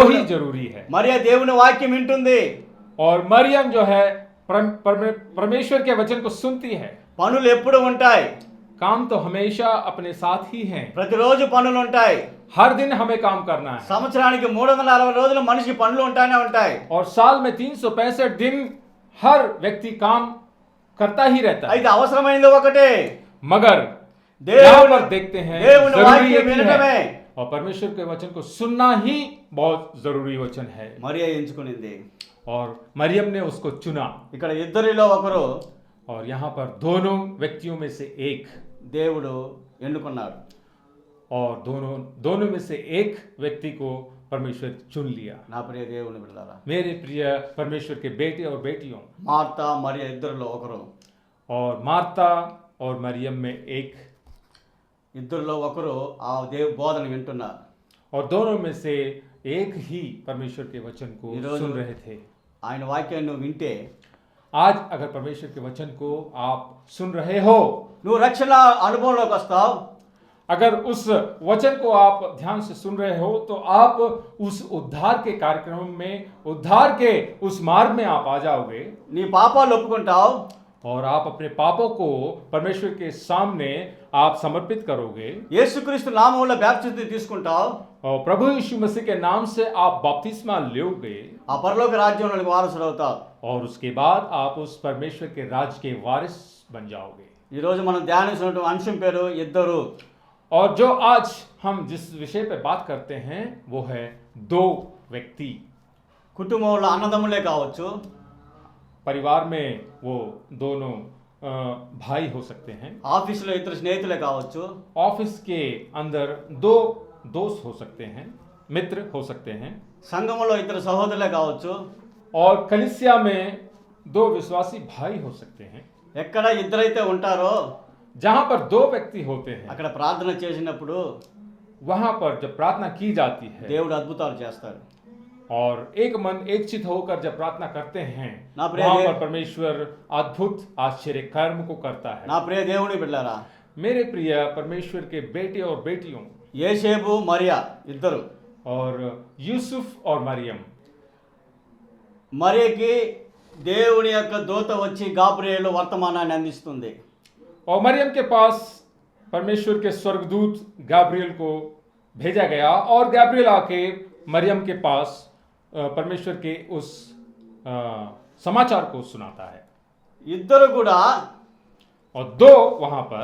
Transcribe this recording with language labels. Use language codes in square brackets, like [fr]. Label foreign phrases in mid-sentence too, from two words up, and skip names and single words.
[te] దేవుని- [hi] ही जरूरी है। [te] మరియా దేవుని వాక్యం వింటుంది, [hi] और मरियम जो है परमेश्वर के वचन को सुनती है। [te] పనులు ఎప్పుడు ఉంటాయి, [hi] काम तो हमेशा अपने साथ ही हैं। [te] ప్రతిరోజు పనులు ఉంటాయి. [hi] हर दिन हमें काम करना है, [te] సంవత్సరానికి 360 రోజులు మనిషికి పనులు ఉంటానే ఉంటాయి. [hi] और साल में 365 दिन हर व्यक्ति काम करता ही रहता है। [te] అయితే అవసరమైనది ఒకటే, [hi] मगर [te] దేవుని- [hi] यहाँ पर देखते हैं [te] దేవుని [hi] जरूरी [te] వాక్యం [hi] एक ही [te] వినడమే. [hi] है, और परमेश्वर के वचन को सुनना ही बहुत जरूरी वचन है। [te] మరియా ఎంచుకునింది. [hi] और मरियम ने उसको चुना, [te] ఇక్కడ ఇద్దరిలో ఒకరు [hi] और यहाँ पर दोनों व्यक्तियों में से एक, [te] దేవుడు ఎన్నుకున్నాడు. [hi] और दोनों में से एक व्यक्ति को परमेश्वर चुन लिया। [te] నా ప్రియ దేవుని బిడ్డలారా, [hi] मेरे प्रिय परमेश्वर के बेटे और बेटियों, [te] మార్తా మరియా ఇద్దరిలో ఒకరు, [hi] और मार्ता और मरियम में एक, [te] ఇద్దరిలో ఒకరు ఆ బోధన వింటున్నారు. [hi] और दोनों में से एक ही परमेश्वर के वचन को ये रोज- सुन रहे थे। [te] ఆయన వాక్యాన్ని నువ్వు వింటే [hi] आज अगर परमेश्वर के वचन को आप सुन रहे हो, [te] నువ్వు రక్షణ అనుభవంలోకి వస్తావు. [hi] अगर उस वचन को आप ध्यान से सुन रहे हो, तो आप उस उद्धार के कार्यक्रम में, उद्धार के उस मार्ग में आप आ जाओगे, [te] నీ పాపాలు ఒప్పుకుంటావు, [hi] और आप अपने पापों को परमेश्वर के सामने आप समर्पित करोगे, [te] యేసుక్రీస్తు నామములో బాప్తిస్మం తీసుకుంటావు, [hi] और प्रभु यीशु मसीह के नाम से आप बपतिस्मा लोगे, [te] ఆ పరలోక రాజ్యంలోనికి వారసుడు అవుతావు. [hi] और उसके बाद आप उस परमेश्वर के राज के वारिस बन जाओगे। [te] ఈ రోజు మనం ధ్యానించినటువంటి అంశం పేరు ఇద్దరు. [hi] और जो आज हम जिस विषय पर बात करते हैं वो है दो व्यक्ति। [te] కుటుంబంలో అన్నదమ్ములే కావచ్చు, [hi] परिवार में वो दोनों भाई हो सकते हैं, [te] ఆఫీసులో ఇద్దరు స్నేహితులే కావచ్చు, [hi] ऑफिस के अंदर दो दोस्त हो सकते हैं, मित्र हो सकते हैं, [te] సంఘములో ఇద్దరు సహోదరులే కావచ్చు. [hi] और कलीसिया में दो विश्वासी भाई हो सकते हैं। [te] ఎక్కడ ఇద్దరైతే ఉంటారో [hi] जहाँ पर दो व्यक्ति होते हैं, [te] అక్కడ ప్రార్థన చేసినప్పుడు [hi] वहाँ पर जब प्रार्थना की जाती है [te] దేవుడు అద్భుతాలు చేస్తాడు. [hi] और एक मन एक चित होकर जब प्रार्थना करते हैं, [te] నా ప్రియ [hi] वहाँ देव- पर परमेश्वर अद्भुत आश्चर्य कर्म को करता है। [te] నా ప్రియ దేవుని బిడ్డలారా, [hi] मेरे प्रिय परमेश्वर के बेटे और बेटियों, [te] యేసేపు మరియా ఇద్దరు. [hi] और यूसुफ और मरियम, [te] మరియకి దేవుని యొక్క దూత వచ్చి గాబ్రియేలు వర్తమానాన్ని అందిస్తుంది. [hi] और मरियम के पास परमेश्वर के स्वर्गदूत गैब्रियल को भेजा गया, और गैब्रियल आके मरियम के पास परमेश्वर के उस समाचार को सुनाता है। [te] ఇద్దరు కూడా [hi] और दो वहां पर,